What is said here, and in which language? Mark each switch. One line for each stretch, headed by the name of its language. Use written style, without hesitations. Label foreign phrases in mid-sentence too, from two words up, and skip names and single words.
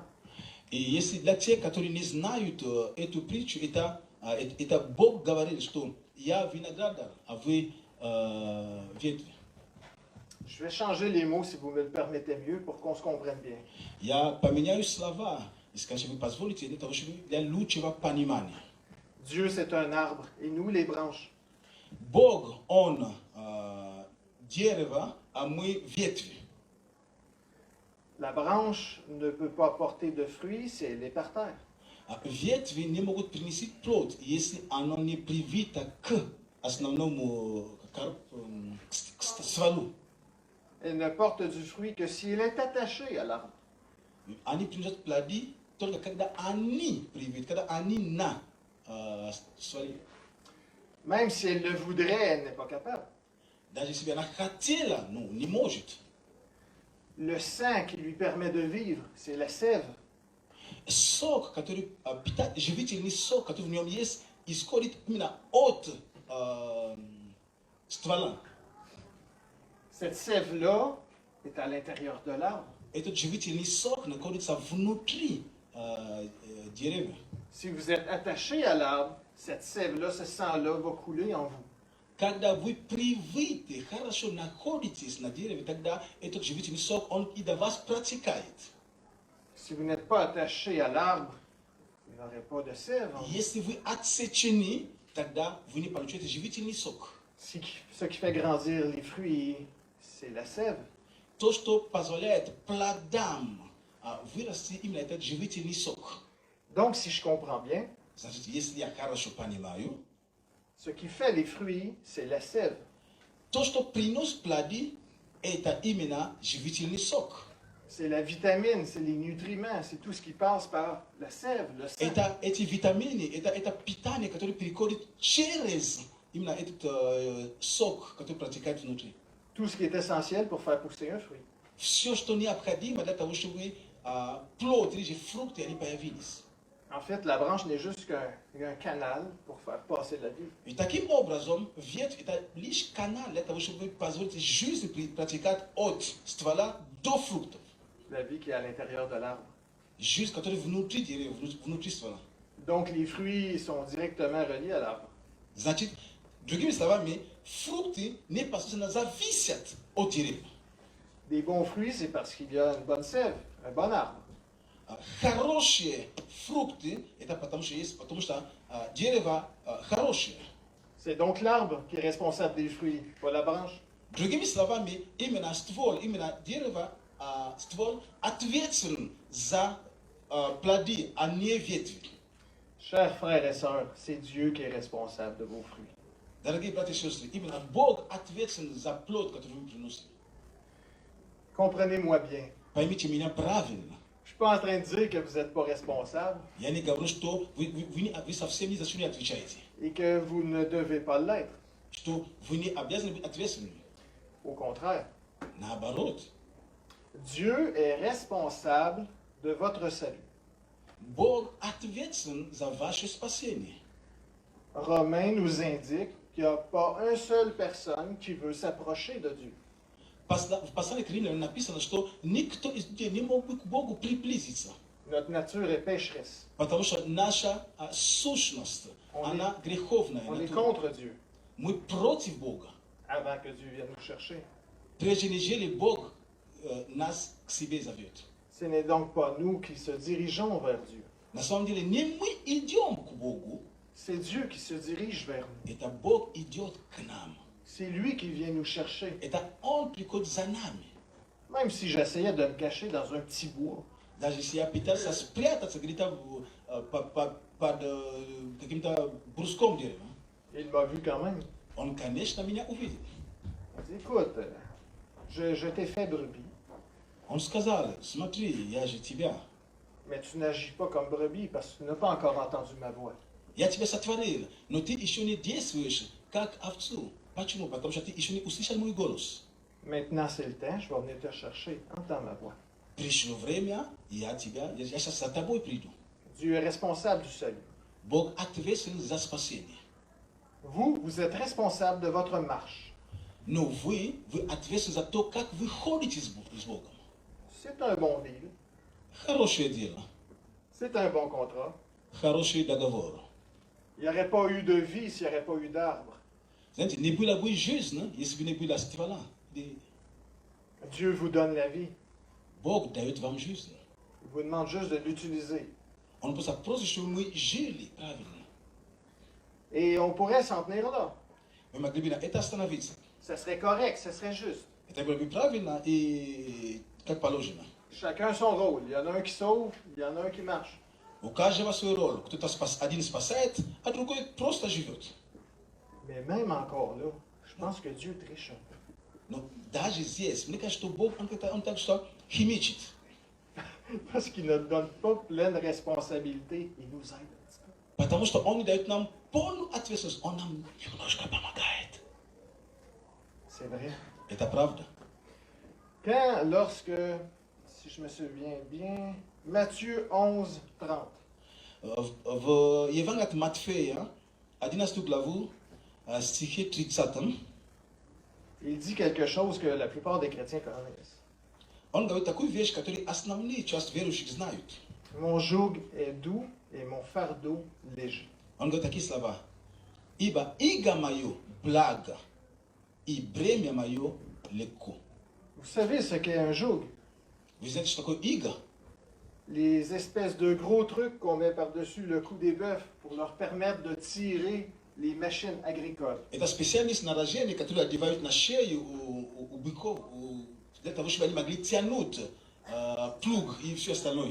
Russian: И если для тех, которые не знают эту притчу, это Бог говорит, что я виноградар, а вы ветви.
French: Je vais changer les mots si vous me le permettez mieux pour qu'on se comprenne bien.
Russian: Я поменяю слова, если, конечно, вы позволите, для того, чтобы для лучшего понимания.
French: Dieu, c'est un arbre et nous, les branches.
Russian: Бог, Он дерево, а мы ветви.
French: La branche ne peut pas porter de fruits si elle est par terre.
Russian: Ветви не могут принести плод, если оно не привито к основному стволу.
French: Elle ne porte du fruit que si elle est attachée à l'arbre.
Russian: Они приносят плоды только когда они привиты, когда они на стволе.
French: Même si elle le voudrait, elle n'est pas capable.
Russian: Даже если она хотела, ну, не может.
French: Le sang qui lui permet de vivre, c'est la sève.
Russian: Сок, который питает, живительный сок, который в нем есть, исходит именно от ствола.
French: Cette sève-là est à l'intérieur de l'arbre.
Russian: Этот живительный сок находится внутри деревья.
French: Si vous êtes attaché à l'arbre, cette sève-là, ce sang-là va couler en vous.
Russian: Когда вы привиты, хорошо находитесь на дереве, тогда этот живительный сок, он и до вас протекает.
French: Si vous n'êtes pas attaché à l'arbre, il n'y aurait pas de sève en vous.
Russian: Если вы отсечены, тогда вы не получаете живительный сок.
French: Ce qui fait grandir les fruits, c'est la sève.
Russian: То, что позволяет плодам вырасти, именно этот живительный сок.
French: Donc, si je comprends bien,
Russian: Значит, если я хорошо понимаю,
French: ce qui fait les fruits, c'est la sève.
Russian: то, что приносит плоды, это именно живительный сок.
French: C'est la vitamine, c'est les nutriments, c'est tout ce qui passe par la sève, le sang.
Russian: Это эти витамины, это питание, которое переходит через именно этот сок, который протекает внутри.
French: Tout ce qui est essentiel pour faire pousser un fruit.
Russian: Все, что необходимо для того, чтобы плод или же фрукты они появились.
French: En fait, la branche n'est juste qu'un canal pour faire passer la vie.
Russian: И таким образом, ветвь это лишь канал для того, чтобы позволить жизнь протекать от ствола до фруктов.
French: La vie qui est à l'intérieur de l'arbre.
Russian: Жизнь, которая внутри деревьев, внутри ствола.
French: Donc les fruits sont directement reliés à l'arbre.
Russian: Значит, другими словами, фрукты не постоянно зависят от дерева.
French: Des bons fruits, c'est parce qu'il y a une bonne sève, un bon arbre.
Russian: Хорошие фрукты, это потому что дерево хорошее.
French: C'est donc l'arbre qui est responsable des fruits, pas la branche.
Russian: Другими словами, именно ствол, именно дерево, ствол ответственен за плоды, а не ветви.
French: Chers frères et sœurs, c'est Dieu qui est responsable de vos fruits.
Russian: Дорогие братья и сестры, именно Бог ответственен за плод, который вы приносите.
French: Comprenez-moi bien.
Russian: Поймите меня правильно.
French: Je ne suis pas en train de dire que vous n'êtes pas responsable
Russian: Я не говорю, что вы совсем ни за что не отвечаете.
French: et que vous ne devez pas l'être.
Russian: Что вы не обязаны быть ответственными.
French: Au contraire,
Russian: Наоборот.
French: Dieu est responsable de votre salut.
Russian: Бог ответственен за ваше спасение.
French: Romains nous indique qu'il n'y a pas une seule personne qui veut s'approcher de Dieu.
Russian: В послании к Римлянам написано, что никто из людей не мог бы к Богу приблизиться.
French: Notre nature est pécheresse.
Russian: Потому что наша сущность, она греховная
French: On est
Russian: натура.
French: contre Dieu
Russian: Мы против Бога.
French: avant que Dieu vienne nous chercher.
Russian: Прежде нежели Бог нас к себе зовет.
French: Ce n'est donc pas nous qui se dirigeons vers Dieu.
Russian: На самом деле не мы идем к Богу,
French: C'est Dieu qui se dirige vers nous.
Russian: это Бог идет к нам.
French: C'est lui qui vient nous chercher.
Russian: Это Он приходит за нами.
French: Même si j'essayais de me cacher dans un petit bois,
Russian: Даже если я пытался спрятаться где-то под каким-то бруском дерева,
French: il m'a vu quand même.
Russian: Он, конечно, меня увидел.
French: Il dit, écoute, je t'ai fait brebis,
Russian: Он сказал, смотри, я же тебя.
French: mais tu n'agis pas comme brebis parce que tu n'as pas encore entendu ma voix.
Russian: Я тебя сотворил, но ты еще не действуешь как овцу. Почему? Потому что ты еще не услышал мой голос.
French: Maintenant, c'est le temps, je vais venir te chercher. Entends ma voix.
Russian: Пришло время, я сейчас за тобой приду.
French: Dieu est responsable du salut.
Russian: Бог ответственен за спасение.
French: Vous êtes responsable de votre marche.
Russian: Но вы ответственны за то, как вы ходите с Богом.
French: C'est un bon deal.
Russian: Хорошее дело,
French: C'est un bon contrat.
Russian: хороший договор.
French: Il n'y aurait pas eu de vie s'il n'y aurait pas eu d'arbre.
Russian: Знаете, не было бы жизни, если бы не было ствола.
French: Dieu vous donne la vie.
Russian: Бог дает вам жизнь.
French: Il vous demande juste de l'utiliser.
Russian: Он просто просит, чтобы мы жили правильно.
French: Et on pourrait s'en tenir là.
Russian: Мы могли бы на это остановиться.
French: Ça serait correct, ça serait juste.
Russian: Это было бы правильно и как положено.
French: Chacun son rôle. Il y en a un qui sauve, il y en a un qui marche.
Russian: У каждого свой роль. Кто-то один спасает, а другой просто живет.
French: Mais même encore là, je pense que Dieu triche un peu.
Russian: Но даже здесь, мне кажется, что Бог, он так что химичит.
French: Parce qu'il ne donne pas pleine responsabilité, il nous aide un petit peu.
Russian: Потому что Он не дает нам полную ответственность. Он нам немножко помогает.
French: C'est vrai.
Russian: Это правда.
French: Lorsque, si je me souviens bien, Matthieu 11, 30.
Russian: В Евангелии от Матфея, 11 главу, стихе 30,
French: Il dit quelque chose que la plupart des chrétiens connaissent.
Russian: он говорит такую вещь, которую основные часть верующих знают.
French: Mon joug est doux et mon fardeau léger.
Russian: Он говорит такие слова. Ибо иго мое благо, и бремя мое легко.
French: Vous savez ce qu'est un joug?
Russian: Вы знаете, что такое иго?
French: Les espèces de gros trucs qu'on met par-dessus le cou des bœufs pour leur permettre de tirer les machines agricoles.
Russian: Это специальное снаряжение, которое одевают на шею у быков, для того, чтобы они могли тянуть плуг и все остальное.